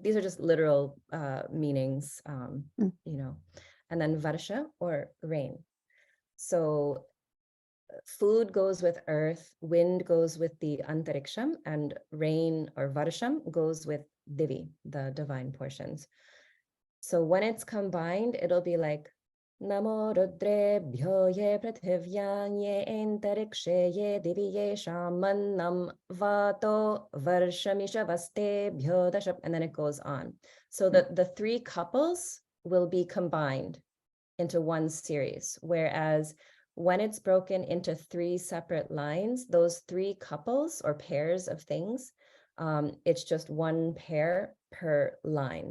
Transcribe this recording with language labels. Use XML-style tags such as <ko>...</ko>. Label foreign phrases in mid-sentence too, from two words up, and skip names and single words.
<en>These are just literal meanings, and then Varsha, or rain. So food goes with earth, wind goes with the antariksham, and rain, or varsham, goes with Divi, the divine portions. So when it's combined, it'll be like</en> <sa>Namo Rudrebhyo ye Prithivyang ye Antarikshe ye Divi ye Shamannam Vato Varshamishavaste Dashap,</sa> <en>and then it goes on. So the three couples will be combined into one series, whereas when it's broken into three separate lines, those three couples or pairs of things, it's just one pair per line.</en>